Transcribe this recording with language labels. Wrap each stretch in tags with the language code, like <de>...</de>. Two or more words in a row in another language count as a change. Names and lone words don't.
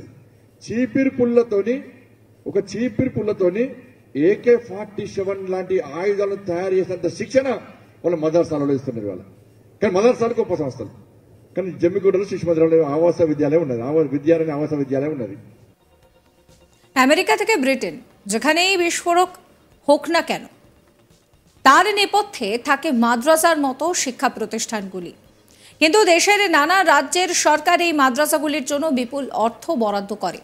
<te>చీపిరి పుల్లతోని AK-47 లాంటి ఆయుధాలను తయారు చేసేంత శిక్షణ వాళ్ళ మదర్సాలలో ఇస్తున్నారు వాళ్ళ. కానీ మదర్సాలకు గొప్ప సంస్థలు. కానీ జమ్మిగూడలో శిశు మందిరాలు ఆవాస విద్యాలయం ఉన్నది, ఆవాస విద్యాలయం ఉన్నది।</te> <bn>আমেরিকা থেকে ব্রিটেন, যেখানেই বিস্ফোরক হোক না কেন, তার নেপথ্যে থাকে মাদ্রাসার মতো শিক্ষা প্রতিষ্ঠানগুলি। কিন্তু দেশের নানা রাজ্যের সরকার এই মাদ্রাসাগুলির জন্য বিপুল অর্থ বরাদ্দ করে।</bn>